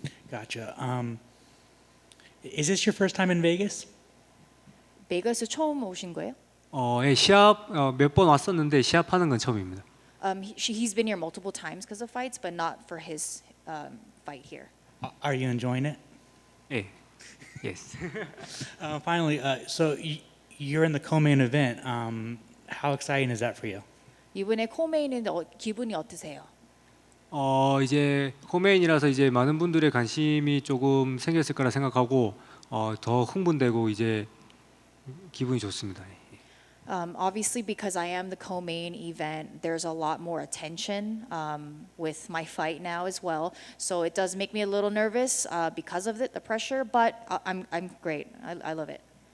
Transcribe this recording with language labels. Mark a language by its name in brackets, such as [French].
[English] Gotcha. Is this your first time in Vegas? [Korean] 베가스 처음 오신 거예요? 예, 시합 몇 번 왔었는데 시합하는 건 처음입니다. [English] He's been here multiple times because of fights, but not for his fight here. Are you enjoying it? [Korean] 예. [English] Yes. Finally, so you're in the co-main event. How exciting is that for you? [Korean] 이번에 코메인인데 기분이 어떠세요? 이제 코메인이라서 이제 많은 분들의 관심이 조금 생겼을 거라 생각하고 더 흥분되고 이제 기분이 좋습니다. [English] Obviously, because I am the co-main event, there's a lot more attention with my fight now as well. So it does make me a little nervous because of the pressure, but I'm great. I love it.